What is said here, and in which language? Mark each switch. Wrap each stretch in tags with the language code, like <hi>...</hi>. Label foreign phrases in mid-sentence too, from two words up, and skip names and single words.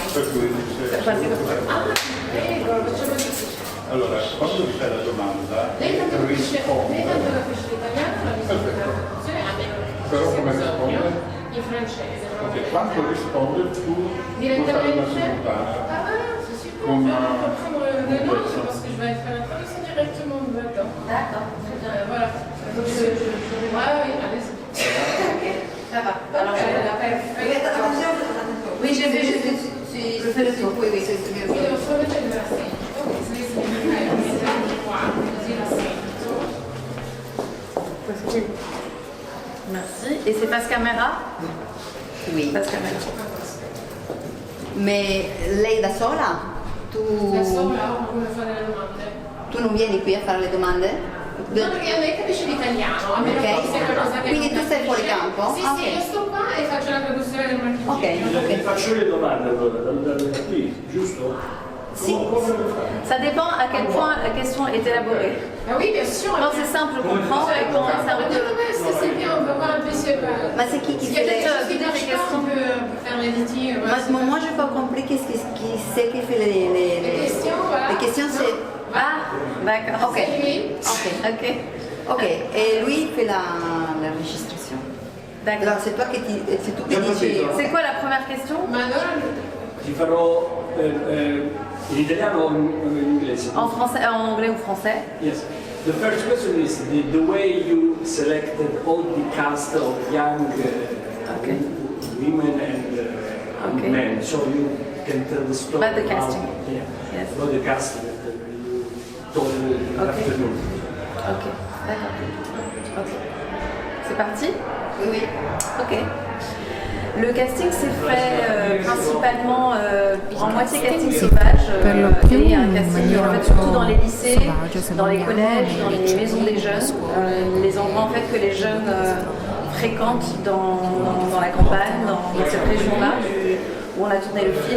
<it>Per cui dice... Prego, facciamo così. Allora, quando vi fai la domanda, Lei tanto capisce risponde. l'italiano o la risponde la traduzione? A me non è. Però come risponde? In francese. Ok, quando risponde tu puoi fare una simultanea.</it> <fr>Ah voilà, c'est super. Comme, On va prendre des comme notes ça. parce que je vais faire la traduction directement de maintenant. D'accord, très bien. Voilà. Donc oui, allez-y. Ok, ça va. Alors, Attention. oui, j'ai vu, je fais le tour. Oui, oui, c'est mieux.</fr> <it>Quindi lo solo del l'assento, quindi qua, così l'assento.</it> <fr>Merci. Et c'est passe caméra? Oui. Passe caméra.</fr> <it>Mais lei da sola? Tu, Da sola o come fare le domande? tu non vieni qui a fare le domande? No, perché lei capisce l'italiano, a meno Ok. che sia qualcosa che Quindi non tu stai fuori capisce. campo? Sì, Ah, sì, ok. io sto qua e faccio la traduzione del marchio. Ok, Vi ok. faccio le domande allora, da qui, giusto? Sì.</it> <fr>Ça dépend à quel point la question est élaborée. Ah oui, bien sûr. Quand c'est simple, je comprends, et quand c'est un peu... C'est bien, on va voir un peu si Ma c'est qui s'il y fait a les... quelque chose qui marche pas, on peut faire l'editing. Moi, je n'ai pas compris qui c'est qui fait Les questions, voilà. Les questions, c'est... Ah, d'accord. Ok. C'est lui. Ok. Ok, Ok. Et lui, il fait l'enregistration. d'accord. Alors, c'est toi qui c'est tu qui dici... C'est quoi la première question?</fr> <it>Ma allora Ti farò in italiano o in inglese?</it> <fr>En français, en anglais ou français?</fr> <en>Yes. The first question is the way you selected all the cast of young Okay. women and Okay. men, so you can tell the story About the casting. Yeah, Yes. about the cast that you told in the Okay. afternoon.</en> <fr>Ok, d'accord. Ok. C'est parti? Oui, oui. Ok. Le casting s'est fait principalement en moitié casting sauvage et un casting en fait, surtout dans les lycées, dans les collèges, dans les maisons des jeunes, les endroits en fait que les jeunes fréquentent dans la campagne, dans cette région-là où on a tourné le film.</fr>